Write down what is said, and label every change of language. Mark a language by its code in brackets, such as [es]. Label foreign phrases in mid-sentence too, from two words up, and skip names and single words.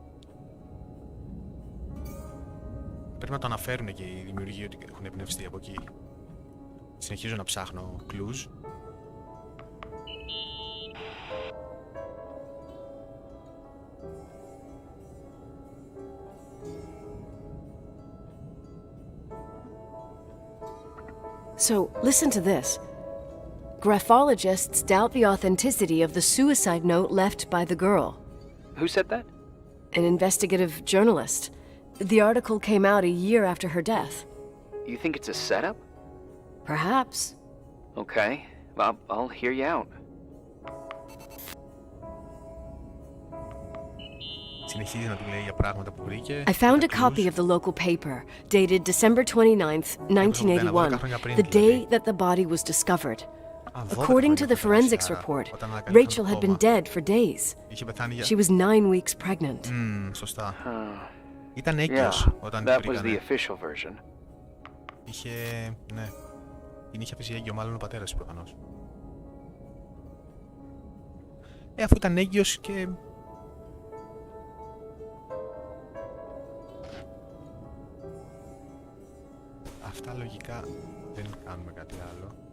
[el] Πρέπει να το αναφέρουν και οι δημιουργοί ότι έχουν εμπνευστεί από εκεί. Συνεχίζω να ψάχνω clues. [en] So, listen to this. Graphologists doubt the authenticity of the suicide note left by the girl. Who said that? An investigative journalist. The article came out a year after her death. You think it's a setup? Perhaps. Okay, I'll hear you out. [el] Συνεχίζει να του λέει για πράγματα που βρήκε. [en] I found a copy of the local paper, dated December 29th, 1981, the day that the body was discovered. According to the forensics report, Rachel had been dead for days. She was 9 weeks pregnant. [el] Σωστά. Ήταν έγκυος όταν την [en] that was the [el] βρήκανε. [en] official version. [el] Ναι. Την είχε αφήσει έγκυο μάλλον ο πατέρας της προφανώς. Αφού ήταν έγκυος και... Αυτά λογικά δεν κάνουμε κάτι άλλο.